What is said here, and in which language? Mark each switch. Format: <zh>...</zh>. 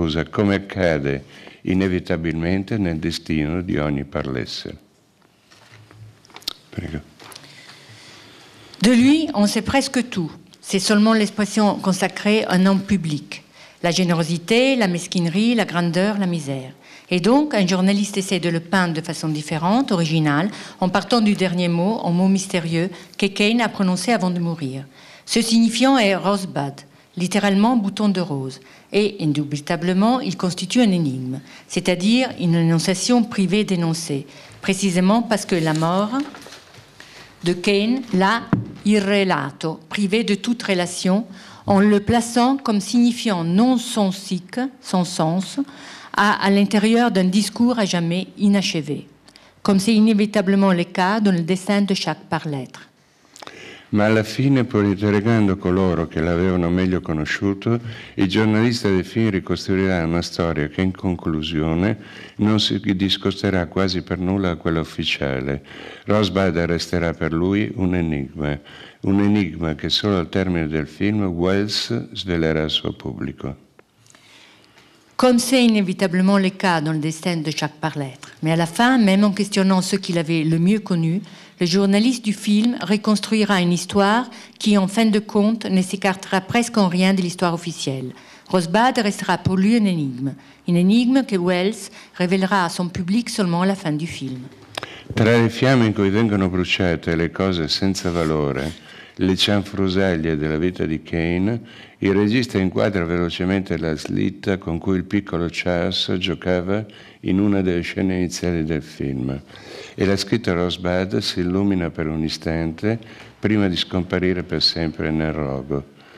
<it>Come accade inevitabilmente nel destino di ogni parlesse. Prego.</it> <fr>De lui, on sait presque tout. C'est seulement l'expression consacrée à un homme public. La générosité, la mesquinerie, la grandeur, la misère. Et donc, un journaliste essaie de le peindre de façon différente, originale, en partant du dernier mot, un mot mystérieux que Kane a prononcé avant de mourir. Ce signifiant est Rosebud, littéralement bouton de rose, et indubitablement, il constitue un énigme, c'est-à-dire une énonciation privée d'énoncé, précisément parce que la mort de Kane l'a irrelato, privé de toute relation, en le plaçant comme signifiant non sensique, sans sens, à l'intérieur d'un discours à jamais inachevé, comme c'est inévitablement le cas dans le dessin de chaque par-lettre.</fr> <it>Ma alla fine, pur interrogando coloro che l'avevano meglio conosciuto, il giornalista del film ricostruirà una storia che in conclusione non si discosterà quasi per nulla da quella ufficiale. Rosebud resterà per lui un enigma che solo al termine del film Wells svelerà al suo pubblico.</it> <fr>Comme c'est inévitablement le cas dans le destin de chaque par-lettre. Mais à la fin, même en questionnant ceux qu'il avait le mieux connus, le journaliste du film reconstruira une histoire qui, en fin de compte, ne s'écartera presque en rien de l'histoire officielle. Rosebud restera pour lui un énigme que Wells révélera à son public seulement à la fin du film.</fr> <it>Tra le fiamme in cui vengono bruciate le cose senza valore, le cianfrusaglie della vita di Kane, il regista inquadra velocemente la slitta con cui il piccolo Charles giocava in una delle scene iniziali del film e la scritta Rosebud si illumina per un istante prima di scomparire per sempre nel rogo.</it>